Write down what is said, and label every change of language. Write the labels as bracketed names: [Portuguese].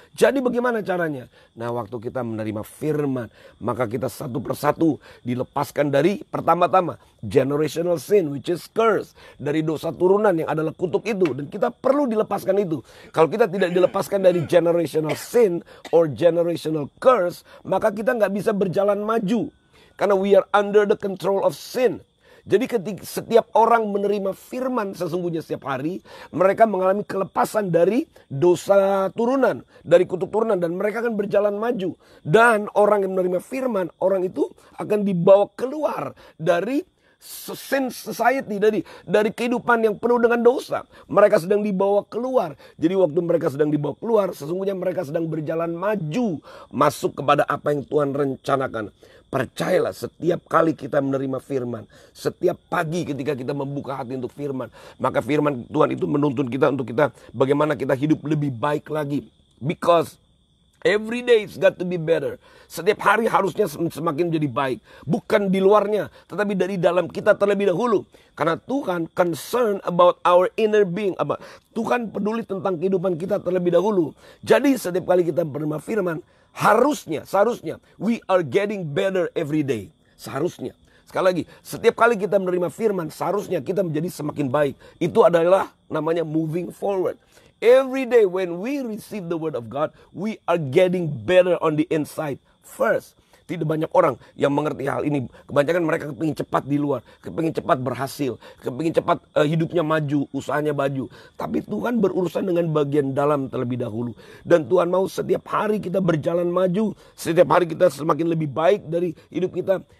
[Indonesian] Jadi bagaimana caranya? Nah, waktu kita menerima firman, maka kita satu persatu dilepaskan dari pertama-tama [English] generational sin, which is curse, [Indonesian] dari dosa turunan yang adalah kutuk itu. Dan kita perlu dilepaskan itu. Kalau kita tidak dilepaskan dari [English] generational sin or generational curse, [Indonesian] maka kita nggak bisa berjalan maju. Karena [English] we are under the control of sin. [Indonesian] Jadi ketika setiap orang menerima firman sesungguhnya setiap hari, mereka mengalami kelepasan dari dosa turunan, dari kutuk turunan, dan mereka akan berjalan maju. Dan orang yang menerima firman, orang itu akan dibawa keluar dari [English] sin society, [Indonesian] dari kehidupan yang penuh dengan dosa. Mereka sedang dibawa keluar. Jadi waktu mereka sedang dibawa keluar, sesungguhnya mereka sedang berjalan maju, masuk kepada apa yang Tuhan rencanakan. Percayalah, setiap kali kita menerima firman, setiap pagi ketika kita membuka hati untuk firman, maka firman Tuhan itu menuntun kita untuk kita bagaimana kita hidup lebih baik lagi. [English] Because every day it's got to be better. [Indonesian] Setiap hari harusnya semakin jadi baik. Bukan di luarnya, tetapi dari dalam kita terlebih dahulu. Karena Tuhan [English] concern about our inner being. [Indonesian] Tuhan peduli tentang kehidupan kita terlebih dahulu. Jadi setiap kali kita menerima firman, seharusnya [English] we are getting better every day. [Indonesian] Seharusnya. Sekali lagi, setiap kali kita menerima firman, seharusnya kita menjadi semakin baik. Itu adalah namanya [English] moving forward. Every day when we receive the word of God, we are getting better on the inside first. [Indonesian] Tidak banyak orang yang mengerti hal ini. Kebanyakan mereka kepingin cepat di luar, kepingin cepat berhasil, kepingin cepat hidupnya maju, usahanya maju. Tapi Tuhan berurusan dengan bagian dalam terlebih dahulu. Dan Tuhan mau setiap hari kita berjalan maju, setiap hari kita semakin lebih baik dari hidup kita.